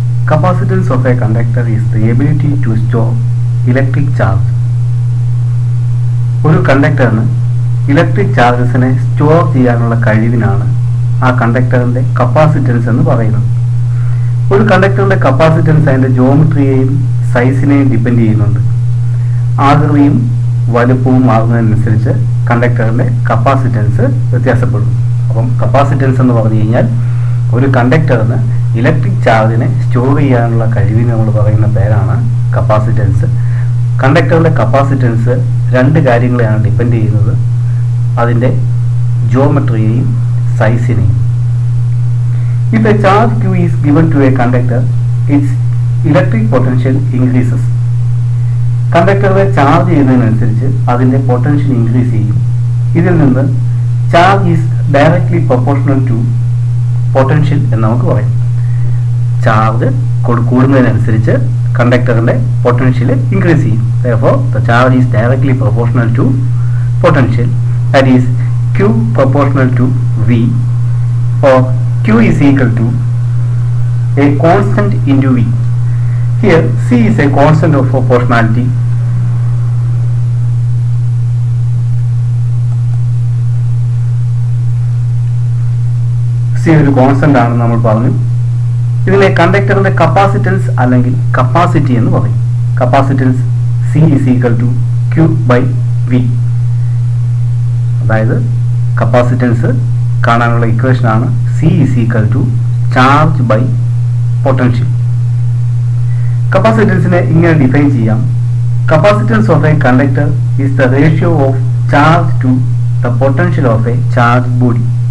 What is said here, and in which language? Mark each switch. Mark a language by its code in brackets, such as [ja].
[en] Capacitance of a conductor is the ability to store electric charge. [ml] ഒരു കണ്ടക്ടറിന് electric ചാർജസിനെ store ചെയ്യാനുള്ള കഴിവിനാണ് ആ കണ്ടക്ടറിന്റെ capacitance എന്ന് പറയുന്നത്. ഒരു കണ്ടക്ടറിന്റെ കപ്പാസിറ്റൻസ് അതിന്റെ ജോമെട്രിയെയും സൈസിനെയും ഡിപ്പെൻഡ് ചെയ്യുന്നുണ്ട്. ആകൃതിയും വലുപ്പവും മാറുന്നതിനനുസരിച്ച് കണ്ടക്ടറിന്റെ കപ്പാസിറ്റൻസ് വ്യത്യാസപ്പെടും. അപ്പം കപ്പാസിറ്റൻസ് എന്ന് പറഞ്ഞു കഴിഞ്ഞാൽ ഒരു കണ്ടക്ടറിന് ഇലക്ട്രിക് ചാർജിനെ സ്റ്റോർ ചെയ്യാനുള്ള കഴിവിന് നമ്മൾ പറയുന്ന പേരാണ് കപ്പാസിറ്റൻസ്. കണ്ടക്ടറിന്റെ കപ്പാസിറ്റൻസ് രണ്ട് കാര്യങ്ങളെയാണ് ഡിപ്പെൻഡ് ചെയ്യുന്നത്, അതിൻ്റെ ജോമെട്രിയെയും സൈസിനെയും. [en] If a charge Q is given to a conductor, its electric potential increases. [ml] കണ്ടക്ടറിനെ charge ചെയ്യുന്നതിനനുസരിച്ച് അതിൻ്റെ പൊട്ടൻഷ്യൽ ഇൻക്രീസ് ചെയ്യും. ഇതിൽ നിന്ന് [en] charge is directly proportional to potential [ml] എന്ന് നമുക്ക് പറയാം. ചാർജ് കൂടുന്നതിനനുസരിച്ച് കണ്ടക്ടറിന്റെ പൊട്ടൻഷ്യൽ ഇൻക്രീസ് ചെയ്യും. [en] Therefore, the charge is directly proportional to potential, that is Q proportional to V, or Q is equal to a constant into V. Here C is a constant of proportionality. [ml] C ഒരു constant ആണെന്ന് നമ്മൾ പറഞ്ഞു. ഇതിനെ കണ്ടക്ടറിന്റെ capacitance അല്ലെങ്കിൽ capacity എന്ന് പറയും. [en] Capacitance C is equal to Q by V. [ml] അതായത് capacitance കാണാനുള്ള ഇക്വേഷൻ ആണ് [en] C is equal to charge by potential. [ml] കപ്പാസിറ്റൻസിനെ ഇങ്ങനെ ഡിഫൈൻ ചെയ്യാം. [en] Capacitance of a conductor is the ratio of charge to the potential of a charge body.